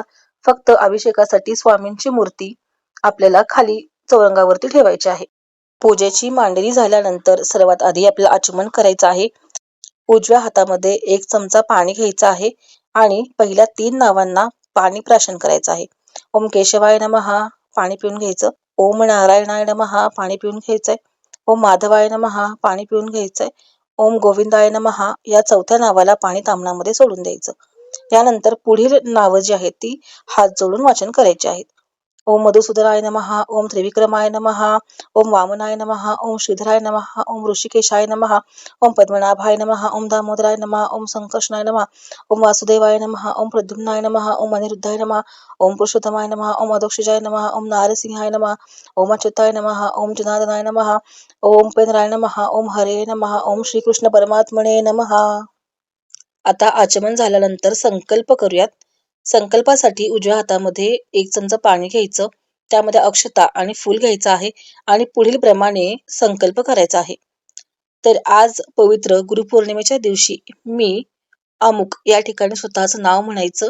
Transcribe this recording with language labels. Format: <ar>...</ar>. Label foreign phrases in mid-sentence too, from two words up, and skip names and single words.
<mr>फक्त अभिषेकासाठी स्वामींची मूर्ती आपल्याला खाली चौरंगावरती ठेवायची आहे. पूजेची मांडणी झाल्यानंतर सर्वात आधी आपल्याला आचमन करायचं आहे. उजव्या हातामध्ये 1 चमचा पाणी घ्यायचं आहे आणि पहिल्या 3 नावांना पाणी प्राशन करायचं आहे.</mr> <sa>ओम केशवाय नमः</sa> <mr>पाणी पिऊन घ्यायचं,</mr> <sa>ओम नारायणाय नमः</sa> <mr>पाणी पिऊन घ्यायचंय,</mr> <sa>ओम माधवाय नमः</sa> <mr>पाणी पिऊन घ्यायचंय,</mr> <sa>ओम गोविंदाय नमः</sa> <mr>या 4थ्या नावाला पाणी ताम्हणामध्ये सोडून द्यायचं. यानंतर पुढील नावं जी आहेत ती हात जोडून वाचन करायची आहेत.</mr> <sa>ओम मधुसूदनाय नमः, ओम त्रिविक्रमाय नमः, ओम वामनाय नमः, ओम श्रीधराय नमः, ओम ऋषिकेशाय नमः, ओम पद्मनाभाय नमः, ओम दामोदराय नमः, ओम संकर्षणाय नमः, ओम वासुदेवाय नमः, ओम प्रद्युम्नाय नमः, ओम अनिरुद्धाय नमः, ओम पुरुषोत्तमाय नमः, ओम अधोक्षजाय नमः, ओम नारसिंहाय नमः, ओम अच्युताय नमः, ओम जनार्दनाय नमः, ओम उपेंद्राय नमः, ओम हरे नमः, ओम श्रीकृष्ण परमात्मने नमः.</sa> <mr>आता आचमन झाल्यानंतर संकल्प करूयात. संकल्पासाठी उजव्या हातामध्ये 1 चमचा पाणी घ्यायचं, त्यामध्ये अक्षता आणि फूल घ्यायचं आहे आणि पुढील प्रमाणे संकल्प करायचा आहे. तर आज पवित्र गुरुपौर्णिमेच्या दिवशी मी अमुक या ठिकाणी स्वतःचं नाव म्हणायचं.</mr>